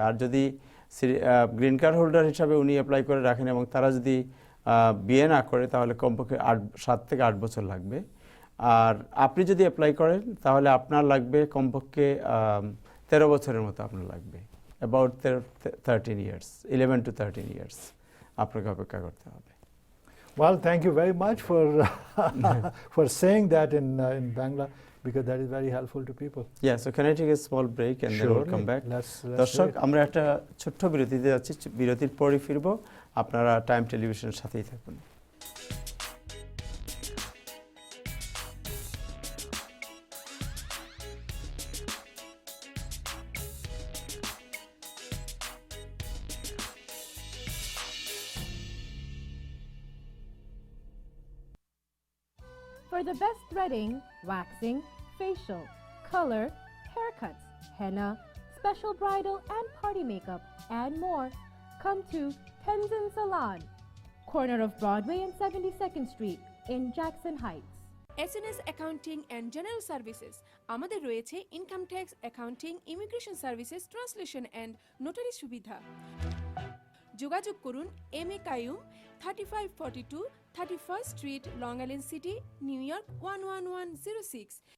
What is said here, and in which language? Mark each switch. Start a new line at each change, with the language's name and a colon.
Bangla: আর যদি green card holder হিসাবে উনি অ্যাপ্লাই করে রাখেন এবং তারা যদি বিয়ে না করে, তাহলে কমপক্ষে 7 থেকে 8 বছর লাগবে। আর আপনি যদি অ্যাপ্লাই করেন, তাহলে আপনার লাগবে কমপক্ষে 13 বছরের মতো আপনার লাগবে,
English: about 13 years, 11 to 13 years
Bangla: আপনাকে অপেক্ষা করতে হবে।
English: Well, thank you very much for for saying that in Bangla, because that is very helpful to people. Yeah, so can I take a small break and then we'll come back? Let's
Bangla: দর্শক,
English: do it.
Bangla: আমরা একটা ছোট্ট বিরতিতে যাচ্ছি, বিরতির পরে ফিরবো। আপনারা টাইম টেলিভিশনের সাথেই থাকুন।
English: For the best threading, waxing, facial, color, haircuts, henna, special bridal and party makeup, and more, come to Tenzin Salon, corner of Broadway and 72nd Street in Jackson Heights.
Bangla: SNS accounting and general services আমাদের রয়েছে income tax, accounting, immigration services, translation and notary সুবিধা। যোগাযোগ করুন M A Qayyum, 3542 31st street, long island city, new York 11106।